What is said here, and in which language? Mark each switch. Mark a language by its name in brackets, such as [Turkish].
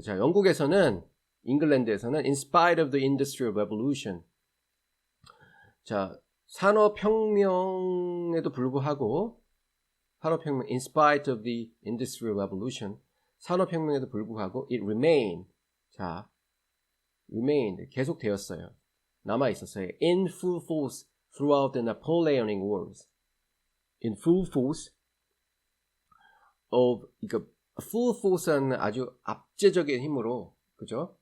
[Korean] 자, 잉글랜드에서는 [English] in spite of the Industrial Revolution. [Korean] 자, 산업혁명에도 불구하고 산업혁명 [English] in spite of the Industrial Revolution. [Korean] 산업혁명에도 불구하고 [English] it remained. [Korean] 자, remained 계속되었어요. 남아 있었어요. [English] in full force throughout the Napoleonic Wars. in full force [Korean] 그러니까 full force는 아주 압제적인 힘으로, 그죠?